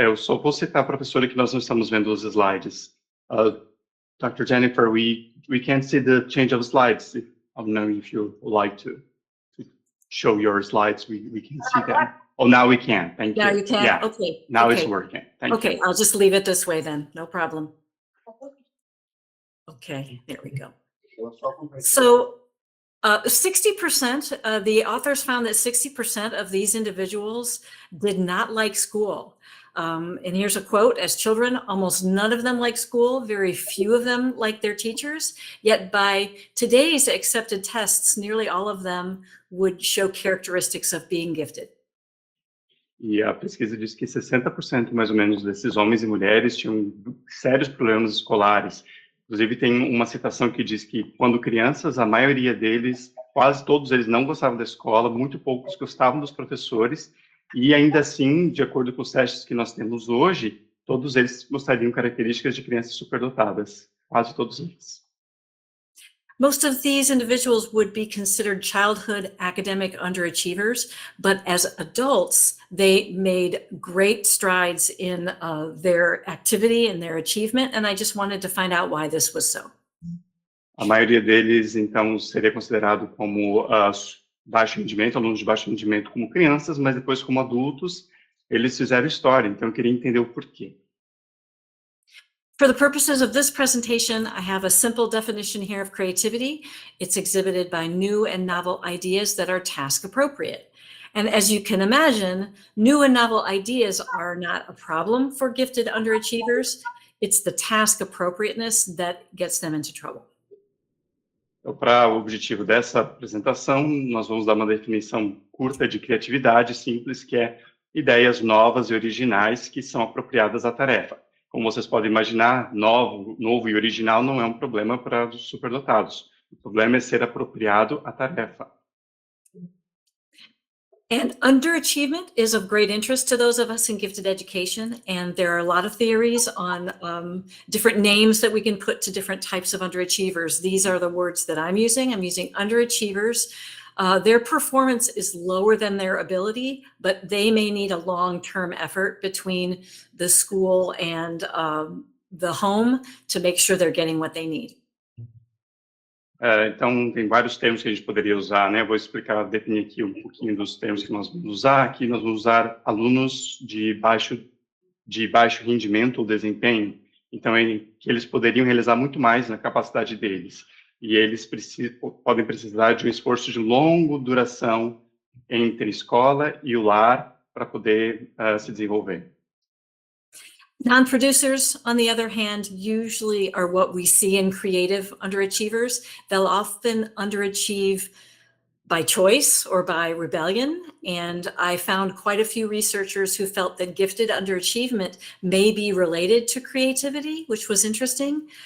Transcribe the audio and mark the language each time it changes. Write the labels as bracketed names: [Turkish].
[Portuguese] Eu só vou citar a professora que nós não estamos vendo os slides. [English] Dr. Jennifer, we can't see the change of slides. I don't know if you would like to show your slides. We can see them. Oh, now we can. Thank you. Now you can? Yeah. Okay. Now okay. it's working. Thank you. Okay, I'll just leave it this way then. No problem. Okay, there we go. So 60%, the authors found that 60% of these individuals did not like school. And here's a quote: as children, almost none of them liked school. Very few of them liked their teachers. Yet by today's accepted tests, nearly all of them would show characteristics of being gifted. [Portuguese] E a pesquisa diz que 60% mais ou menos desses homens e mulheres tinham sérios problemas escolares. Inclusive, tem uma citação que diz que, quando crianças, a maioria deles, quase todos eles, não gostavam da escola, muito poucos gostavam dos professores, e ainda assim, de acordo com os testes que nós temos hoje, todos eles mostrariam características de crianças superdotadas, quase todos eles. [English] Most of these individuals would be considered childhood academic underachievers, but as adults, they made great strides in their activity and their achievement, and I just wanted to find out why this was so. [Portuguese] A maioria deles, então, seria considerado como baixo rendimento, alunos de baixo rendimento como crianças, mas depois como adultos, eles fizeram história, então eu queria entender o porquê. [English] For the purposes of this presentation, I have a simple definition here of creativity. It's exhibited by new and novel ideas that are task appropriate. And as you can imagine, new and novel ideas are not a problem for gifted underachievers. It's the task appropriateness that gets them into trouble. [Portuguese] Então, para o objetivo dessa apresentação, nós vamos dar uma definição curta de criatividade simples, que é ideias novas e originais que são apropriadas à tarefa. Como vocês podem imaginar, novo e original não é um problema para os superdotados. O problema é ser apropriado à tarefa. [English] And underachievement is of great interest to those of us in gifted education. And there are a lot of theories on different names that we can put to different types of underachievers. These are the words that I'm using. I'm using underachievers. Their performance is lower than their ability, but they may need a long-term effort between the school and the home to make sure they're getting what they need. [Portuguese] Então, tem vários termos que a gente poderia usar, né? Vou definir aqui um pouquinho dos termos que nós vamos usar. Aqui nós vamos usar alunos de baixo rendimento ou desempenho. Então, que eles poderiam realizar muito mais na capacidade deles. E eles podem precisar de um esforço de longa duração entre escola e o lar para poder se desenvolver. [English] Non-producers, on the other hand, usually are what we see in creative underachievers. They'll often underachieve by choice or by rebellion. And I found quite a few researchers who felt that gifted underachievement may be related to creativity, which was interesting.